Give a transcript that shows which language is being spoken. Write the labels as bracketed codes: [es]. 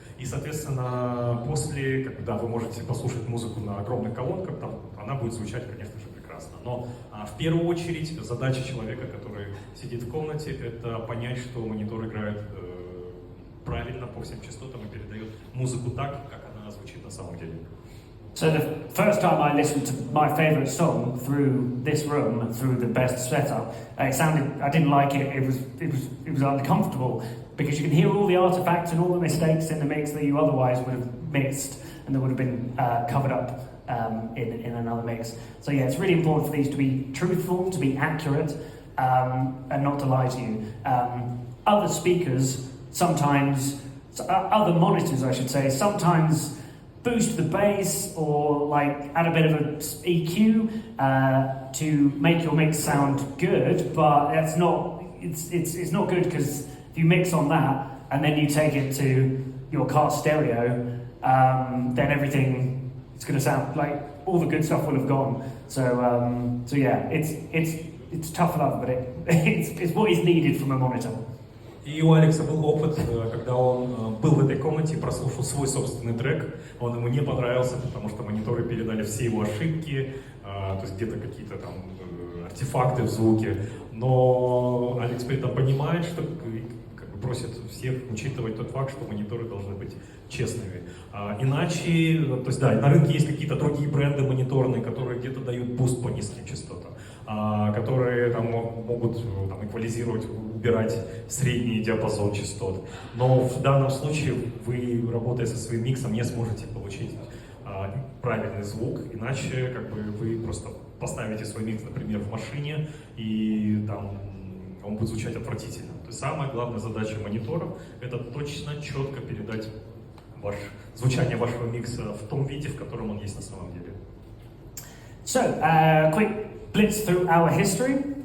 [ru] И, соответственно, после, когда вы можете послушать музыку на огромных колонках, там она будет звучать, конечно же, прекрасно. Но в первую очередь задача человека, который сидит в комнате, это понять, что монитор играет правильно по всем частотам и передает музыку так, как она звучит на самом деле. [en] So the first time I listened to my favourite song through this room, through the best setup, I didn't like it. It was uncomfortable because you can hear all the artifacts and all the mistakes in the mix that you otherwise would have mixed, and that would have been covered up in another mix. So yeah, it's really important for these to be truthful, to be accurate, and not to lie to you. other speakers sometimes, other monitors I should say, sometimes boost the bass or like add a bit of an EQ to make your mix sound good, but it's not good because if you mix on that and then you take it to your car stereo, then everything is going to sound like all the good stuff will have gone. So yeah, it's tough love, but it's what is needed from a monitor. [ru] И у Алекса был опыт, когда он был в этой комнате, прослушал свой собственный трек, он ему не понравился, потому что мониторы передали все его ошибки, то есть где-то какие-то там артефакты в звуке, но Алекс при этом понимает, что как бы просит всех учитывать тот факт, что мониторы должны быть честными. Иначе, то есть да, на рынке есть какие-то другие бренды мониторные, которые где-то дают буст по низким частотам, которые там могут там, эквализировать, убирать средний диапазон частот. Но в данном случае вы, работая со своим миксом, не сможете получить правильный звук, иначе как бы вы просто поставите свой микс, например, в машине, и там он будет звучать отвратительно. То есть самая главная задача мониторов — это точно, четко передать звучание вашего микса в том виде, в котором он есть на самом деле. [en] So, quick blitz through our history.